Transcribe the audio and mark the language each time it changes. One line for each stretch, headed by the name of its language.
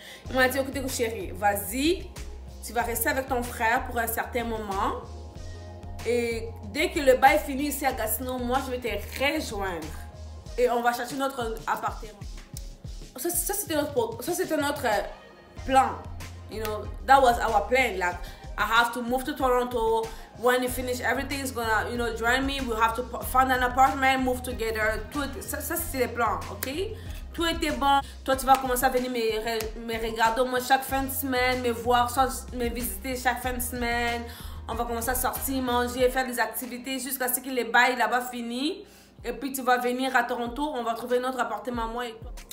French: Il m'a dit, écoute, chérie, vas-y, tu vas rester avec ton frère pour un certain moment. Et dès que le bail finit ici à Gatineau, moi, je vais te rejoindre. Et on va chercher notre appartement. Ça, c'était notre plan.
English: You know, that was our plan. Like, I have to move to Toronto. When you finish, everything's gonna, you know, join me. We have to find an apartment, move together.
French: Ça c'est le plan, ok? Tout était bon. Toi, tu vas commencer à venir me regarder moi chaque fin de semaine, me voir, me visiter chaque fin de semaine. On va commencer à sortir, manger, faire des activités jusqu'à ce que les bails là-bas finissent. Et puis, tu vas venir à Toronto. On va trouver notre appartement, moi et toi.